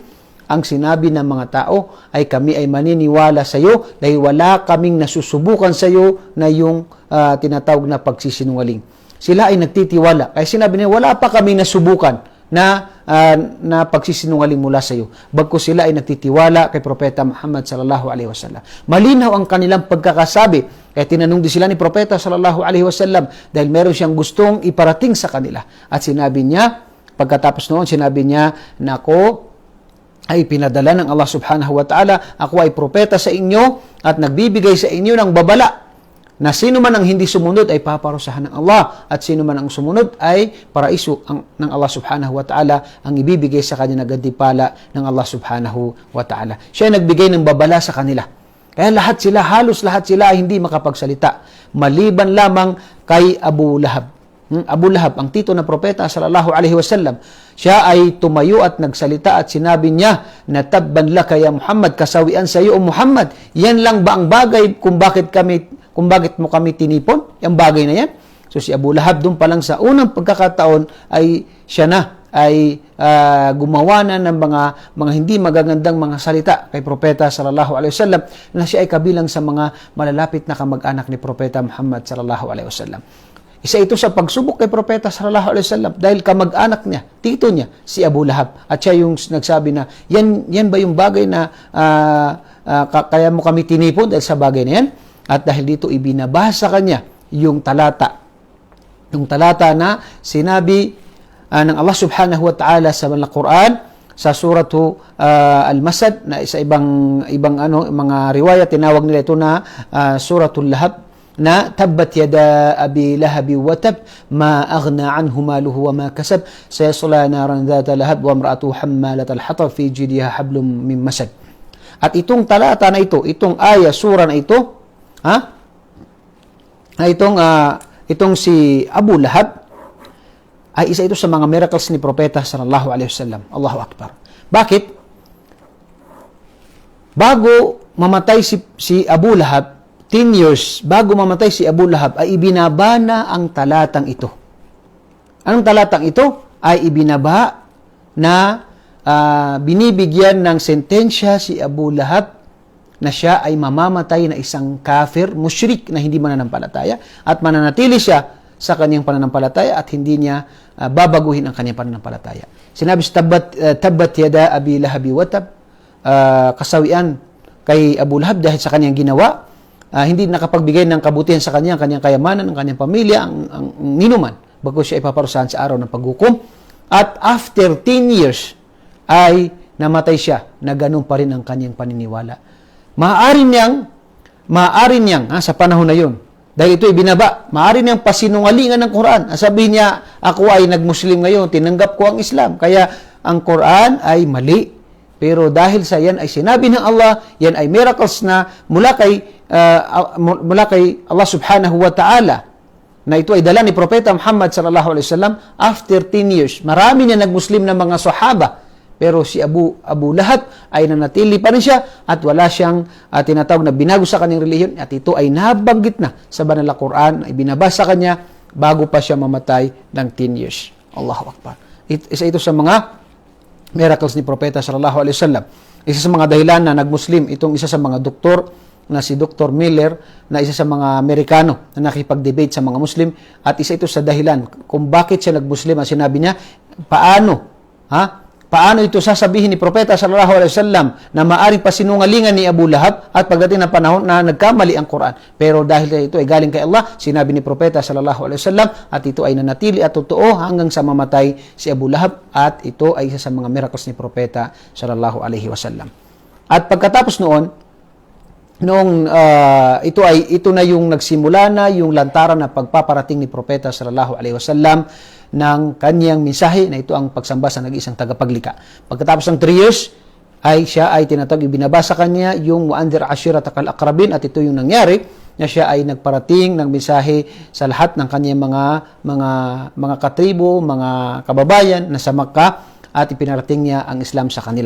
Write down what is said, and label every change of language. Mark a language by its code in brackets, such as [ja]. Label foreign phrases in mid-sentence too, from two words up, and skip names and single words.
[tl] Ang sinabi ng mga tao ay kami ay maniniwala sa iyo dahil wala kaming nasusubukan sa iyo na yung tinatawag na pagsisinungaling. Sila ay nagtitiwala. Kaya sinabi niya, wala pa kami nasubukan na pagsisinungaling mula sa iyo. Bagkus sila ay nagtitiwala kay Propeta Muhammad [ar] صلى الله عليه وسلم. [tl] Malinaw ang kanilang pagkakasabi. Kaya tinanong din sila ni Propeta [ar] صلى الله عليه وسلم [tl] dahil meron siyang gustong iparating sa kanila. At sinabi niya, pagkatapos noon, sinabi niya na ako ay pinadala ng Allah [ar] سبحانه وتعالى, [tl] ako ay propeta sa inyo at nagbibigay sa inyo ng babala na sino man ang hindi sumunod ay paparusahan ng Allah at sino man ang sumunod ay paraiso ng Allah [ar] سبحانه وتعالى [tl] ang ibibigay sa kanya na gantimpala ng Allah [ar] سبحانه وتعالى. [tl] Siya ay nagbigay ng babala sa kanila. Kaya halos lahat sila ay hindi makapagsalita. Maliban lamang kay Abu Lahab. Abu Lahab, ang tito na propeta [ar] صلى الله عليه وسلم, [tl] siya ay tumayo at nagsalita at sinabi niya na [ar] تبا لك يا محمد, [tl] kasawian sa iyo o Muhammad. Yan lang ba ang bagay kung bakit mo kami tinipon? Yung bagay na yan. So si Abu Lahab doon pa lang sa unang pagkakataon ay siya na ay gumawa na ng mga hindi magagandang mga salita kay Propeta [ar] صلى الله عليه وسلم [tl] na siya ay kabilang sa mga malalapit na kamag-anak ni Propeta Muhammad [ar] صلى الله عليه وسلم. [tl] Isa ito sa pagsubok kay Propeta [ar] صلى الله عليه وسلم [tl] dahil kamag-anak niya, tito niya, si Abu Lahab. At siya yung nagsabi na, yan ba yung bagay na kaya mo kami tinipon dahil sa bagay na yan? At dahil dito ibinabasa kanya yung talata na sinabi ng Allah [ar] سبحانه وتعالى [tl] sa Quran, sa suratu Al-Masad, na sa ibang mga riwaya, tinawag nila ito na suratul Lahab, na [ar] تبت يدا أبي لهب وتب ما أغنى عنه ماله وما كسب سيصلى نارا ذات لهب وامرأته حمالة الحطب في جيدها حبل من مسد. [tl] At itong talata na ito, itong sura na ito, itong si Abu Lahab ay isa ito sa mga miracles ni Propeta [ar] صلى الله عليه وسلم. الله أكبر. [tl] Bakit? Bago mamatay si Abu Lahab, 10 years bago mamatay si Abu Lahab, ay ibinabana ang talatang ito. Anong talatang ito? Ay ibinaba na binibigyan ng sentensya si Abu Lahab na siya ay mamamatay na isang kafir, musyrik na hindi mananampalataya, at mananatili siya sa kanyang pananampalataya at hindi niya babaguhin ang kanyang pananampalataya. Sinabi sa [ar] تبت يدا أبي لهب وتب, [tl] kasawian kay Abu Lahab dahil sa kanyang ginawa. Hindi nakapagbigay ng kabutihan sa kanyang kayamanan, ang kanyang pamilya, ang ninuman, bago siya ipaparusahan sa araw ng paghukom. At [en] after 10 years, [tl] ay namatay siya na ganun pa rin ang kanyang paniniwala. Maaari niyang maaari niyang, sa panahon na yun, dahil ito ibinaba, maaari niyang pasinungalingan ng Quran. Sabihin niya, ako ay nag-Muslim ngayon, tinanggap ko ang Islam. Kaya ang Quran ay mali. Pero dahil sa yan ay sinabi ng Allah, yan ay miracles na mula kay Allah [ar] سبحانه وتعالى, [tl] na ito ay dala ni Propeta Muhammad [ar] صلى الله عليه وسلم [en] after 10 years. [tl] Marami na nag-Muslim na mga sahaba, pero si Abu Lahab ay nanatili pa rin siya at wala siyang tinatawag na binago sa kanyang relihiyon, at ito ay nabanggit na sa banal na Quran, ay binabasa kanya bago pa siya mamatay ng 10 years. [ar] الله أكبر. [tl] Isa ito sa mga miracles ni Propeta [ar] صلى الله عليه وسلم. [tl] Isa sa mga dahilan na nag-Muslim itong isa sa mga doktor na si Dr. Miller, na isa sa mga Amerikano na nakipag-debate sa mga Muslim, at isa ito sa dahilan kung bakit siya nag-Muslim. Sinabi niya, paano ito sasabihin ni Propeta [ar] صلى الله عليه وسلم [tl] na maaring pasinungalingan ni Abu Lahab at pagdating ng panahon na nagkamali ang Quran. Pero dahil ito ay galing kay Allah, sinabi ni Propeta [ar] صلى الله عليه وسلم, [tl] at ito ay nanatili at totoo hanggang sa mamatay si Abu Lahab, at ito ay isa sa mga miracles ni Propeta [ar] صلى الله عليه وسلم. [tl] At pagkatapos ito na yung nagsimula na yung lantaran na pagpaparating ni Propeta [ar] صلى الله عليه وسلم [tl] ng kanyang mensahe, na ito ang pagsamba sa nag-iisang tagapaglikha. Pagkatapos ng 3 years, siya ay tinatawag, ibinabasa kanya yung [ar] وأنذر عشيرتك الأقربين, [tl] at ito yung nangyari, na siya ay nagparating ng mensahe sa lahat ng kanyang mga katribo, mga kababayan na sa Makkah, at ipinarating niya ang Islam sa kanila.